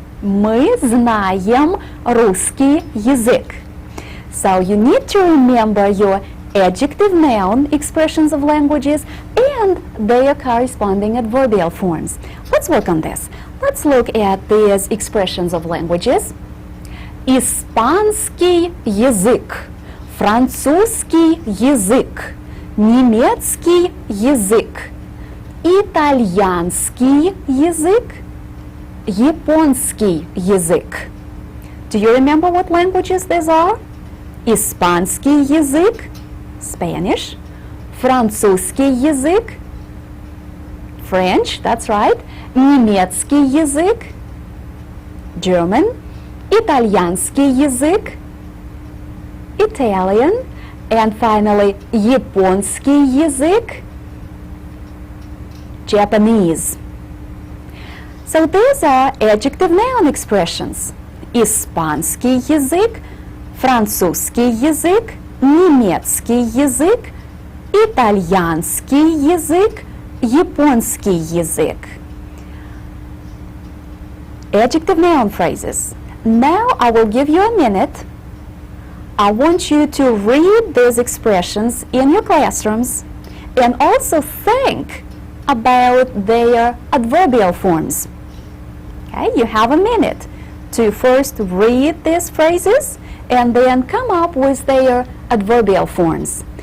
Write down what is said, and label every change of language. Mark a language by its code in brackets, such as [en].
[ru] Мы знаем русский язык. [en] So you need to remember your adjective noun expressions of languages and their corresponding adverbial forms. Let's work on this. Let's look at these expressions of languages. [ru] Испанский язык, французский язык, немецкий язык, итальянский язык, японский язык. [en] Do you remember what languages these are? [ru] Испанский язык, Spanish, французский язык, French, [en] that's right, [ru] немецкий язык, German, итальянский язык, Italian, and finally, японский язык, Japanese. [en] So these are adjective noun expressions. [ru] Испанский язык, французский язык, немецкий язык, итальянский язык, японский язык. [en] Adjective noun phrases. Now I will give you a minute. I want you to read these expressions in your classrooms and also think about their adverbial forms. Okay, you have a minute to first read these phrases and then come up with their adverbial forms.